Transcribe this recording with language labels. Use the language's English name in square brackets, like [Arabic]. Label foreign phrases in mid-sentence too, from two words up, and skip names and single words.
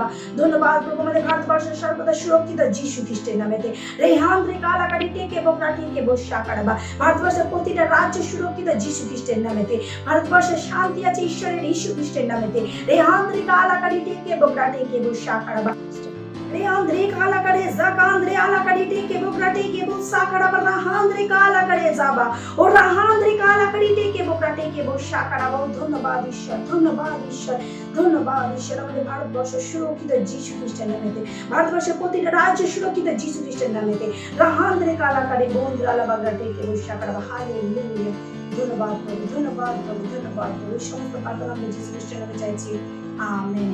[Bangla] ধন্যবাদ প্রভু। আমাদের ভারতবর্ষের সর্বদা সুরক্ষিত যিশু খ্রিস্টের নামেতে। রেহান্দ্রিকা আলাকা রিটেকে বগরা টেকে বো সাকারাবা। ভারতবর্ষের প্রতিটা রাজ্য সুরক্ষিত যিশু খ্রিস্টের নামেতে। ভারতবর্ষের শান্তি আছে ঈশ্বরের যিশু খ্রিস্টের নামেতে। রেহান্দ্রিকা আলাকা রিটেকে বগরা টেকে বো সাকারাবা। Rehandrika alakare zakandre alakari teke bokrate ke bo sakara ba rahandrika alakare zaba o rahandrika alakari teke bokrate ke bo sakara ba। ধন্যবাদ ঈশ্বর, আমাদের ভারতবর্ষ সুরক্ষিত যিশু খ্রিস্টের নামেতে। ভারতবর্ষের প্রতিটা রাজ্য সুরক্ষিত যিশু খ্রিস্টের নামেতে। রাহান্দ্রিকা আলাকারে বন্দ্রা লাবাগরা টেকে বো সাকারা বা। হালেলুয়া। ধন্যবাদ প্রভু। এই সমস্ত প্রার্থনা আমরা যিশু খ্রিস্টের নামে চাইছি, আমেন।